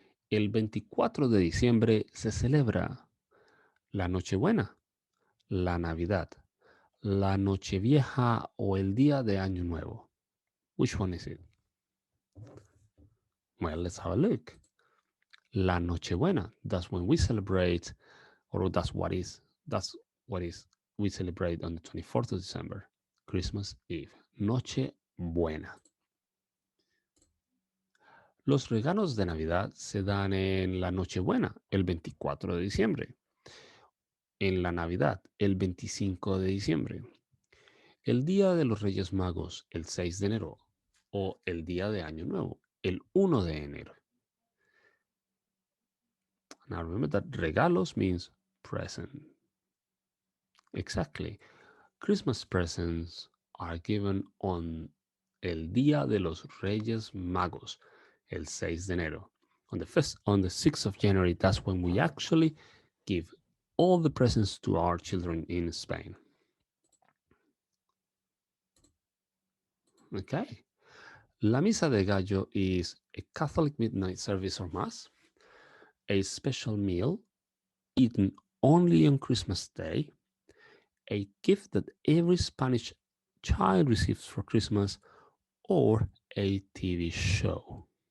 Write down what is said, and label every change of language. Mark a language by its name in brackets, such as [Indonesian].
[Spanish] El 24 de diciembre se celebra la Nochebuena, la Navidad, la Nochevieja o el Día de Año Nuevo. [English] Which one is it? Well, let's have a look. La Nochebuena, that's when we celebrate, or that's what is we celebrate on the 24th of December, Christmas Eve. [Spanish] Noche Buena. Los regalos de Navidad se dan en la Nochebuena, el 24 de diciembre. En la Navidad, el 25 de diciembre. El Día de los Reyes Magos, el 6 de enero. O el Día de Año Nuevo, el 1 de enero. [English] Now remember that regalos means present. Exactly. Christmas presents are given on [Spanish] el Día de los Reyes Magos, el 6 de enero. [English] On the 6th of January, that's when we actually give all the presents to our children in Spain. Okay. La Misa de Gallo is a Catholic midnight service or mass, a special meal eaten only on Christmas Day, a gift that every Spanish child receives for Christmas, or a TV show.